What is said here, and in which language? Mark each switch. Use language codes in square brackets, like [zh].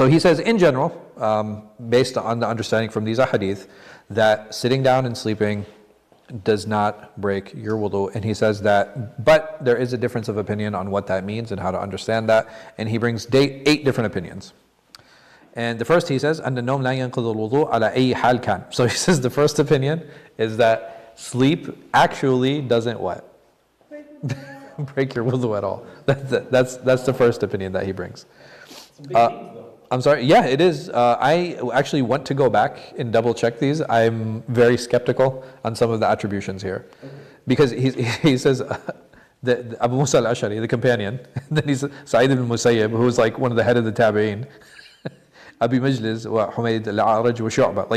[en] So he says, in general, based on the understanding from these ahadith, that sitting down and sleeping does not break your wudu. And he says that, but there is a difference of opinion on what that means and how to understand that. And he brings 8 different opinions. [ar] And the first he says, أَنَّ النَّوْمَ لَا يَنْقُضُ الْوُضُوء عَلَى أَيِّ حَالٍ كَانَ. [en] So he says the first opinion is that sleep actually doesn't what? Break your wudu at all. That's the first opinion that he brings. I'm sorry. Yeah, it is. I actually want to go back and double check these. I'm very skeptical on some of the attributions here, because he says the Abu Musa al-Ash'ari, the companion, and then he's Sa'id ibn Musayyib, who's like one of the head of the Tabi'een, Abi Majlis, wa Humayd al-A'raj wa Shu'ba.